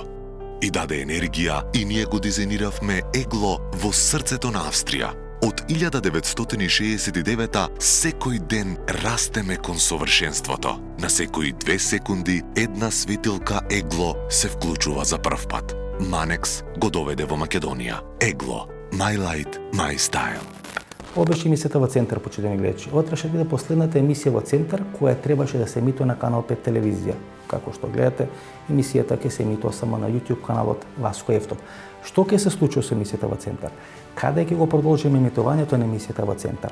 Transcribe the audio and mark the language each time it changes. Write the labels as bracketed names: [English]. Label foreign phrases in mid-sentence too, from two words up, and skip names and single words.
[Macedonian] И даде енергија и ние го дизајниравме егло во срцето на Австрија. Од 1969 секој ден растеме кон совршенството. На секои 2 секунди една светилка егло се вклучува за прв пат. Манекс го доведе во Македонија. Егло. [English] My light, my style. [Macedonian] Ова беше емисијата во Центар, почитувани гледачи. Ова требаше да биде последната емисија во Центар која требаше да се емитува на Канал 5 телевизија. Како што гледате, емисијата ќе се емитува само на YouTube каналот Васко Ефтов. Што ќе се случи со емисијата во Центар? Каде ќе го продолжиме емитувањето на емисијата во Центар?